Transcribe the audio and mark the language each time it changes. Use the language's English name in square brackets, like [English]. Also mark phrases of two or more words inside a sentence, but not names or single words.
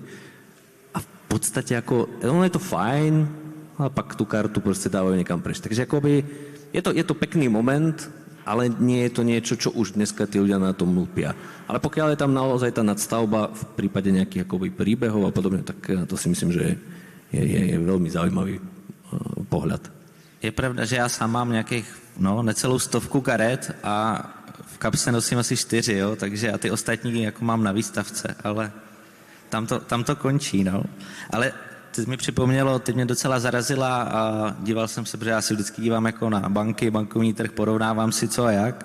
[Slovak] A v podstate ono je to fajn, ale pak tú kartu proste dávajú niekam preč. Takže akoby je to pekný moment, ale nie je to niečo, čo už dneska tí ľudia na tom lúpia. Ale pokiaľ je tam naozaj tá nadstavba v prípade nejakých akoby príbehov a podobne, tak to si myslím, že je veľmi zaujímavý pohled. [Czech] Je pravda, že já sám mám nějakých, necelou 100 karet a v kapse nosím asi 4, jo, takže a ty ostatní jako mám na výstavce, ale tam to končí, no. Ale teď mi připomnělo, teď mě docela zarazila a díval jsem se, protože já si vždycky dívám jako na banky, bankovní trh, porovnávám si co a jak.